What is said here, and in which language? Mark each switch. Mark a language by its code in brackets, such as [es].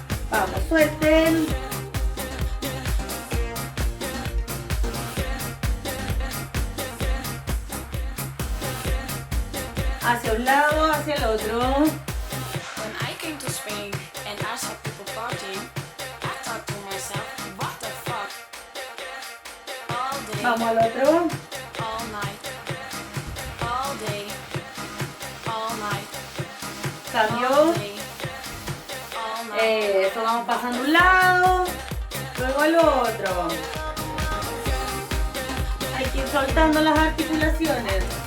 [es] Vamos, suelten. Hacia un lado, hacia el otro. [en] When I came to Spain and I saw people partying, I thought to myself, what the fuck? All day, [es] Vamos al otro. [en] all night, all day, all night, [es] Cambio. [en] all day, all night. [es] Eso, vamos pasando un lado, luego al otro. Hay que ir soltando las articulaciones.